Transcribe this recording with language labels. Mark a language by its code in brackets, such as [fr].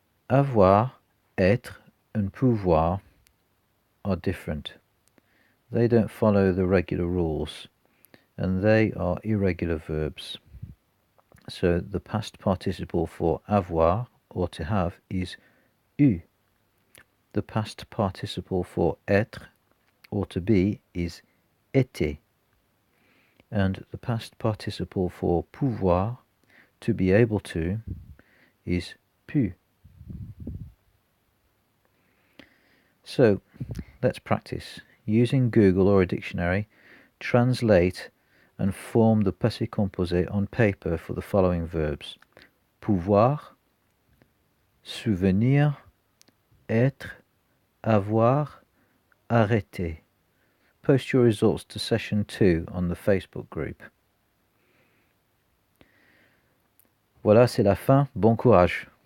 [en] Avoir, être, and pouvoir are different. They don't follow the regular rules, and they are irregular verbs. So the past participle for avoir, or to have, is eu. The past participle for être, or to be, is été. And the past participle for pouvoir, to be able to, is pu. So, let's practice. Using Google or a dictionary, translate and form the passé composé on paper for the following verbs: pouvoir, souvenir, être, avoir, arrêter. Post your results to session 2 on the Facebook group. [fr] Voilà, c'est la fin. Bon courage.